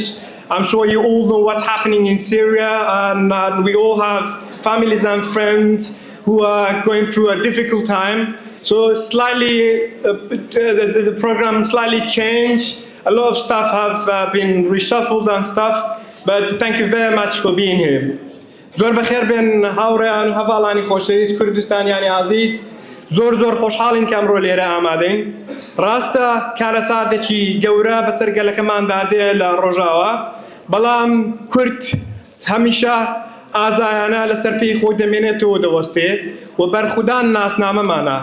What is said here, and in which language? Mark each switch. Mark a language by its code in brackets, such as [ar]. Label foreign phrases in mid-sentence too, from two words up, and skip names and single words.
[en] I'm sure you all know what's happening in Syria, and we all have families and friends who are going through a difficult time. So the program slightly changed. A lot of stuff have been reshuffled and stuff, but thank you very much for being here. [ckb] زۆر بەخێر بێن هاوڕێیان و هەڤاڵانی خۆشەویست کوردستانیانی عزیز، زۆر خۆشحاڵین کە ئەمڕۆ لێرە ئامادەین. ڕاستە کارەساتێکی گەورە بەسەر گەلەکەماندا دێ لە ڕۆژاوە، بەڵام کورد هەمیشە ئازایانە لەسەر پێی خۆی دەمێنێتەوە دەوەستێ و بەرخودان ناسنامەمانە.